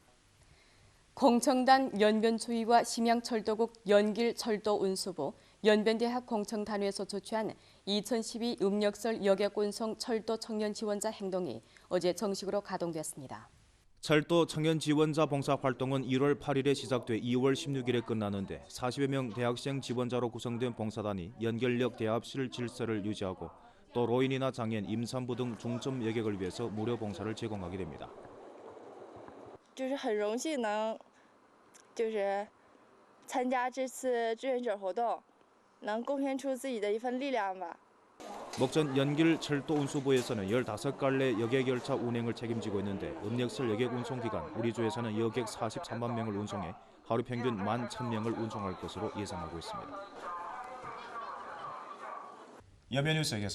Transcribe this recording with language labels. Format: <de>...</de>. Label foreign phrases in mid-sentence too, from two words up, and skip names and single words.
<ko>공청단 연변초위와 심양철도국 연길철도운수부, 연변대학 공청단위에서 조치한 2012 음력설 여객운송 철도 청년 지원자 행동이 어제 정식으로 가동됐습니다. 철도 청년 지원자 봉사 활동은 1월 8일에 시작돼 2월 16일에 끝나는데 40여 명 대학생 지원자로 구성된 봉사단이 연결역 대합실 질서를 유지하고 또 노인이나 장애인, 임산부 등 중점 여객을 위해서 무료 봉사를 제공하게 됩니다.</ko> <zh>就是很荣幸能，参加这次志愿者活动，能贡献出自己的一份力量吧。</zh> <ko>목전 연길철도운수부에서는 15갈래 여객열차 운행을 책임지고 있는데 음력설 여객 운송 기간 우리 주에서는 여객 43만 명을 운송해 하루 평균 11,000명을 운송할 것으로 예상하고 있습니다. 연변 뉴스 여기서 마치겠습니다.</ko>